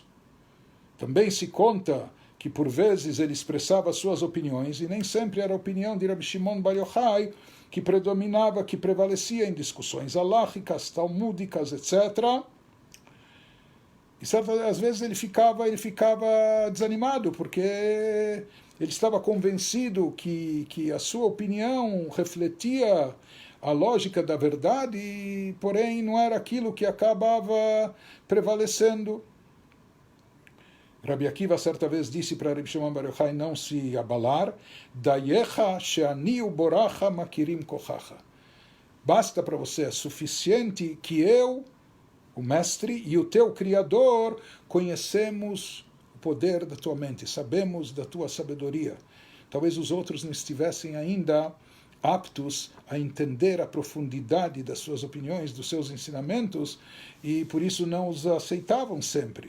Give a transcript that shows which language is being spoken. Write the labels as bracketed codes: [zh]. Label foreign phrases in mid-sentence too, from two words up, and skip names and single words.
[pt] Também se conta que por vezes ele expressava suas opiniões, e nem sempre era a opinião de Rabbi Shimon Bar Yochai que predominava, que prevalecia em discussões halachicas, talmúdicas, etc., e às vezes ele ficava desanimado, porque ele estava convencido que a sua opinião refletia a lógica da verdade, porém não era aquilo que acabava prevalecendo. Rabbi Akiva certa vez disse para Rabbi Shimon Bar Yochai não se abalar, [he] דייך שאני ובוראך מכירים כוחך. [pt] Basta para você, é suficiente que eu, o mestre e o teu criador, conhecemos o poder da tua mente, sabemos da tua sabedoria. Talvez os outros não estivessem ainda aptos a entender a profundidade das suas opiniões, dos seus ensinamentos, e por isso não os aceitavam sempre.